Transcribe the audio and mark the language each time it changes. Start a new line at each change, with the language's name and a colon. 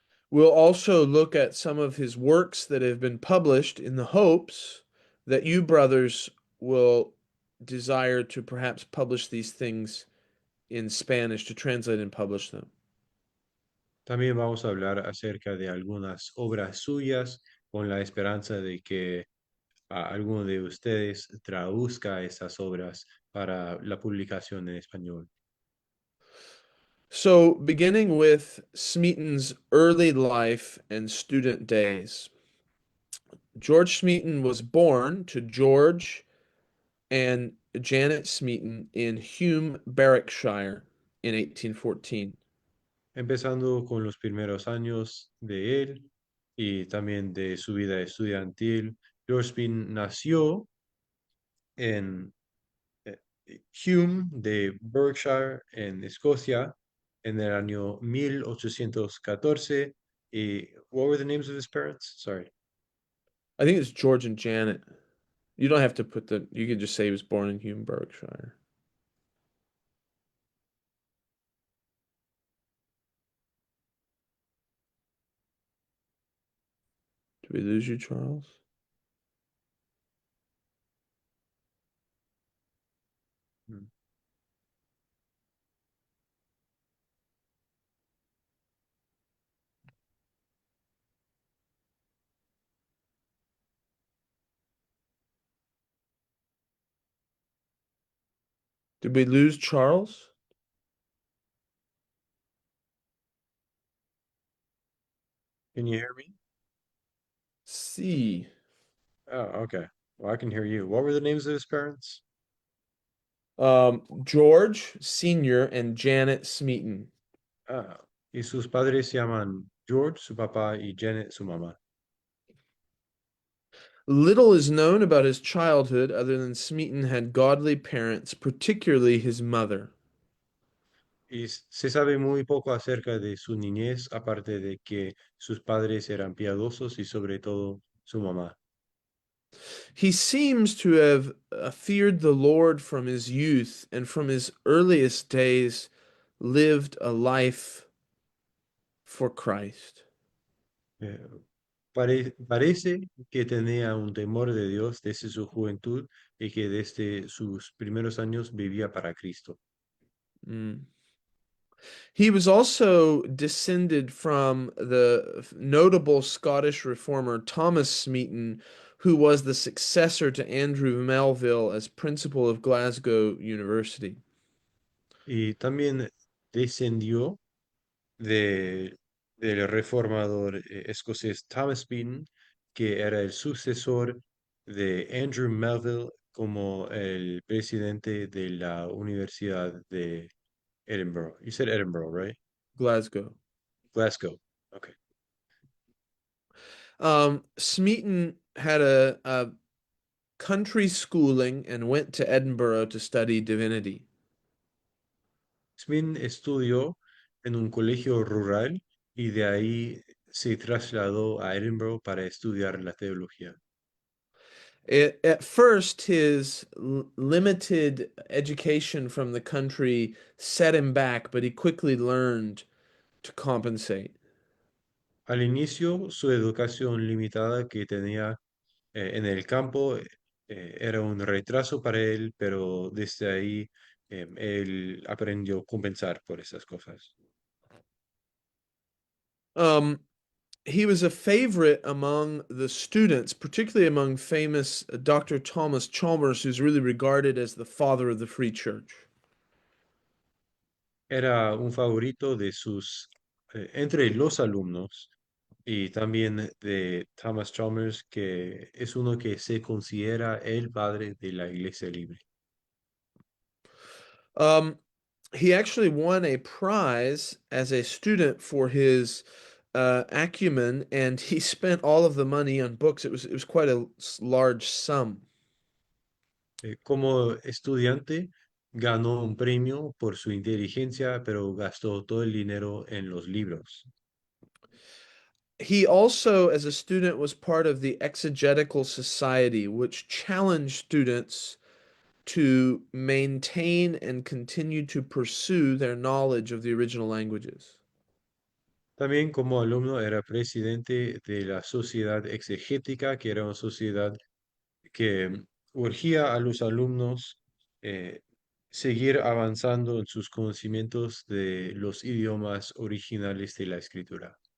English: We'll also look at some of his works that have been published in the hopes that you brothers will desire to perhaps publish these things in Spanish, to translate and publish them.
Spanish: También vamos a hablar acerca de algunas obras suyas con la esperanza de que alguno de ustedes traduzca esas obras para la publicación en español.
English: So, beginning with Smeaton's early life and student days. George Smeaton was born to George and Janet Smeaton in Hume, Berwickshire in 1814.
Spanish: Empezando con los primeros años de él y también de su vida estudiantil, George Bean nació en eh, Hume de Berkshire, en Escocia, en el año 1814.
English: Y, what were the names of his parents? Sorry. I think it's George and Janet. You don't have to put you can just say he was born in Hume, Berwickshire. Did we lose you, Charles? Mm. Did we lose Charles? Can you hear me? See. Oh, okay. Well, I can hear you. What were the names of his parents? George Sr. and Janet Smeaton.
Spanish: Ah, y sus padres se llaman George, su papá, y Janet, su mamá.
English: Little is known about his childhood other than Smeaton had godly parents, particularly his mother.
Spanish: Y se sabe muy poco acerca de su niñez, aparte de que sus padres eran piadosos y sobre todo su mamá.
English: He seems to have feared the Lord from his youth and from his earliest days lived a life for Christ.
Spanish: Eh, parece que tenía un temor de Dios desde su juventud y que desde sus primeros años vivía para Cristo. Mm.
English: He was also descended from the notable Scottish reformer Thomas Smeaton, who was the successor to Andrew Melville as principal of Glasgow University.
Spanish: Y también descendió de, del reformador escocés Thomas Beaton, que era el sucesor de Andrew Melville como el presidente de la Universidad de Edinburgh.
English: You said Edinburgh, right? Glasgow. Glasgow. Okay. Smeaton had a country schooling and went to Edinburgh to study divinity.
Spanish: Smith estudió en un colegio rural y de ahí se trasladó a Edinburgh para estudiar la teología.
English: At first, his limited education from the country set him back, but he quickly learned to compensate.
Spanish: Al inicio, su educación limitada que tenía en el campo era un retraso para él, pero desde ahí él aprendió a compensar por esas cosas.
English: Um, he was a favorite among the students, particularly among famous Dr. Thomas Chalmers, who's really regarded as the father of the Free Church.
Spanish: Era un favorito de sus, entre los alumnos y también de Thomas Chalmers, que es uno que se considera el padre de la Iglesia Libre.
English: Um, he actually won a prize as a student for his acumen, and he spent all of the money on books. It was quite a large sum.
Spanish: Como estudiante, ganó un premio por su inteligencia, pero gastó todo el dinero en los libros.
English: He also, as a student, was part of the Exegetical Society, which challenged students to maintain and continue to pursue their knowledge of the original languages.
Spanish: También como alumno era presidente de la Sociedad Exegética, que era una sociedad que urgía a los alumnos eh, seguir avanzando en sus conocimientos de los idiomas originales de la escritura.